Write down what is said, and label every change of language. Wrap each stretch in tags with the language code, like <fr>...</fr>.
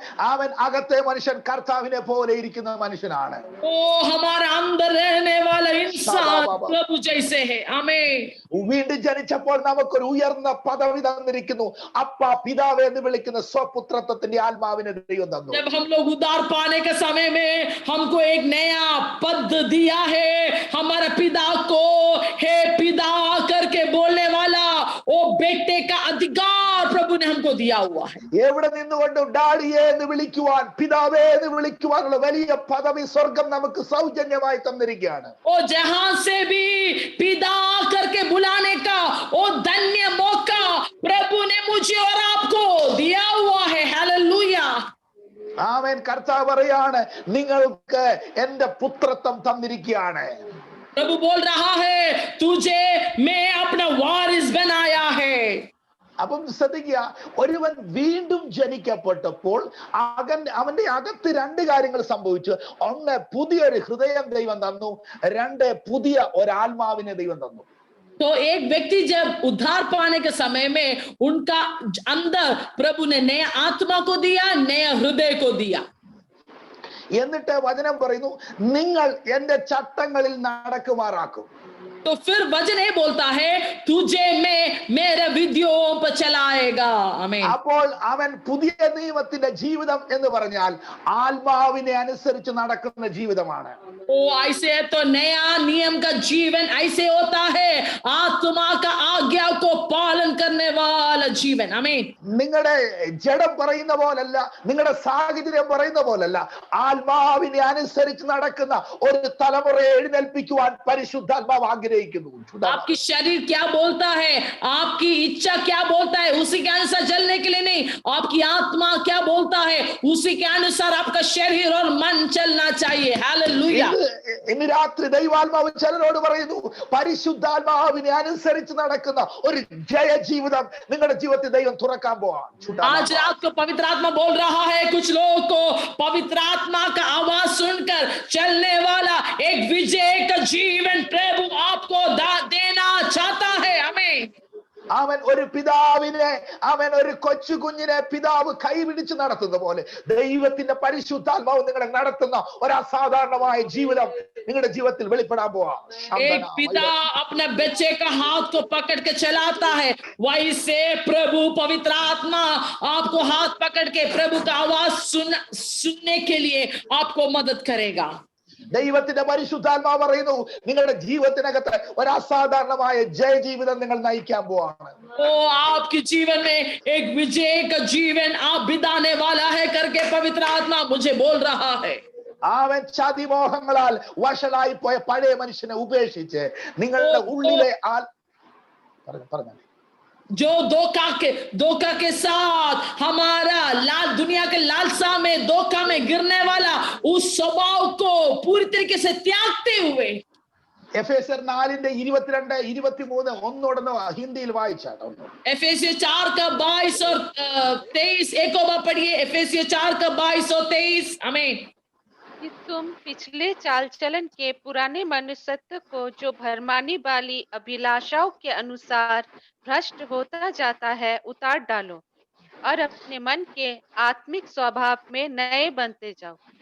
<ml>അവൻ അകത്തെ മനുഷ്യൻ കർത്താവിനെ പോലെ ഇരിക്കുന്ന മനുഷ്യനാണ്.</ml> <hi>ओ हमारा अंदर रहने वाला इंसान प्रभु जैसे है. आमीन.</hi> <ml>വീണ്ടും ജനിച്ചപ്പോൾ നമുക്കൊരു ഉയർന്ന പദവി തന്നിരിക്കുന്നു. അപ്പ പിതാവ് എന്ന് വിളിക്കുന്ന സ്വപുത്രത്വത്തിന്റെ ആത്മാവിനെ ദൈവം തന്നു.</ml> <hi>जब हम लोग उद्धार पाने के समय में हमको एक नया पद दिया है. हमारे पिता को हे पिता करके बोलने वाला वो बेटे का अधिकार प्रभु ने हमको दिया हुआ है.</hi> <ml>എവിടെ നിന്നുകൊണ്ട് ഡാഡിയെ എന്ന് വിളിക്കുവാൻ, പിതാവേ എന്ന് വിളിക്കുവാനുള്ള വലിയ പദവി സ്വർഗം നമുക്ക് സൗജന്യമായി തന്നിരിക്കുകയാണ്.</ml> <hi>ओ जहां से भी पिता करके बुलाने का वो धन्य मौका प्रभु ने मुझे और आपको दिया हुआ है. हालेलुया.</hi> <ml>ആമേൻ. കർത്താവ് പറയാണ്, നിങ്ങൾക്ക് എന്റെ പുത്രത്വം തന്നിരിക്കുകയാണ്.</ml> <hi>प्रभु बोल रहा है, तुझे मैं अपना वारिस बनाया है.</hi> <ml>അപ്പം ശ്രദ്ധിക്കുക, ഒരുവൻ വീണ്ടും ജനിക്കപ്പെട്ടപ്പോൾ അവന്റെ അകത്ത് രണ്ട് കാര്യങ്ങൾ സംഭവിച്ചു. ഒന്ന്, പുതിയൊരു ഹൃദയം ദൈവം തന്നു. രണ്ട്, പുതിയ ഒരാത്മാവിനെ ദൈവം തന്നു.</ml> <hi>तो एक व्यक्ति जब उद्धार पाने के समय में उनका अंदर प्रभु ने नया आत्मा को दिया, नया हृदय को दिया.</hi> <ml>എന്നിട്ട് വചനം പറയുന്നു, നിങ്ങൾ എന്റെ ചട്ടങ്ങളിൽ നടക്കുമാറാക്കും.</ml> <hi>तो फिर वचन ये बोलता है, तुझे मैं मेरे विधियों पर ऊपर चलाएगा। आमीन।</hi> <ml>അപ്പോൾ അവൻ പുതിയ നിയമത്തിന്റെ ജീവിതം എന്ന് പറഞ്ഞാൽ ആത്മാവിനെ അനുസരിച്ച് നടക്കുന്ന ജീവിതമാണ്.</ml> <hi>ओ ऐसे तो नया नियम का जीवन ऐसे होता है, आत्मा का आज्ञा को पालन करने वाला जीवन। आमीन।</hi> <ml>നിങ്ങളുടെ ജഡം പറയുന്ന പോലല്ല, നിങ്ങളുടെ സാഹചര്യം പറയുന്ന പോലല്ല, ആത്മാവിനെ അനുസരിച്ച് നടക്കുന്ന ഒരു തലമുറയെ എഴുന്നേൽപ്പിക്കുവാൻ പരിശുദ്ധാത്മാവ് ആഗ്രഹിക്കുന്നു.</ml> <hi>आपकी शरीर क्या बोलता है, आपकी इच्छा क्या बोलता है, उसी के अनुसार चलने के लिए नहीं, आपकी आत्मा क्या बोलता है उसी के अनुसार आपका शरीर और मन चलना चाहिए। हालेलुया।</hi> <ml>ഇന്ന് രാത്രി ദൈവാത്മാവ് ചിലരോട് പറയുന്നു, പരിശുദ്ധാത്മാവിനെ അനുസരിച്ച് നടക്കുന്ന ഒരു ജയ ജീവിതം നിങ്ങളുടെ ജീവിതത്തിൽ ദൈവം തുറക്കാൻ പോവാ.</ml> <hi>आज रात को पवित्र आत्मा बोल रहा है कुछ लोगों को, पवित्र आत्मा का आवाज सुनकर चलने वाला एक विजय का जीवन प्रभु आपको देना चाहता है। आमीन।</hi> <ml>അവൻ ഒരു പിതാവിനെ, അവൻ ഒരു കൊച്ചു കുഞ്ഞിനെ പിതാവ് കൈപിടിച്ച് നടത്തുന്ന പോലെ ദൈവത്തിന്റെ പരിശുദ്ധാത്മാവ് നിങ്ങളെ നടത്തുന്ന ഒരു അസാധാരണമായ ജീവിതം നിങ്ങളുടെ ജീവിതത്തിൽ വെളിപ്പെടാൻ പോവാ.</ml> <hi>एक पिता अपने बच्चे का हाथ को पकड़ के चलाता है, वैसे प्रभु पवित्र आत्मा आपको हाथ पकड़ के प्रभु का आवाज सुनने के लिए आपको मदद करेगा।</hi> <ml>ദൈവത്തിന്റെ പരിശുദ്ധാത്മാവ് പറയുന്നു, നിങ്ങളുടെ ജീവിതത്തിനകത്ത് ഒരു അസാധാരണമായ ജയ ജീവിതം നിങ്ങൾ നയിക്കാൻ പോവാണ്.</ml> <hi>ओ आपके जीवन में एक विजय का जीवन आप बिताने वाला है करके पवित्र आत्मा मुझे बोल रहा है।</hi> <ml>അവൻ ചതിമോഹങ്ങളാൽ വഷളായി പോയ പഴയ മനുഷ്യനെ ഉപേക്ഷിച്ച് നിങ്ങളുടെ ഉള്ളിലെ പറഞ്ഞു</ml> <hi>जो धोखा के साथ हमारा दुनिया के लालसा में धोखा में गिरने वाला उस स्वभाव को पूरी तरीके से त्यागते हुए,</hi> <ml>എഫേസ്യർ 4:22-23 ഒന്നോടൊന്ന് ഹിന്ദിയിൽ വായിച്ചാട്ടോ.</ml> <hi>एफेसियर 4 का 22 और 23 एक बार पढ़िए। एफेसियर 4 का 22 और 23। आमीन। कि तुम पिछले चाल चलन के पुराने मनुष्यत्व को जो भरमाने वाली अभिलाषाओं के अनुसार भ्रष्ट होता जाता है उतार डालो और अपने मन के आत्मिक स्वभाव में नए बनते जाओ।</hi>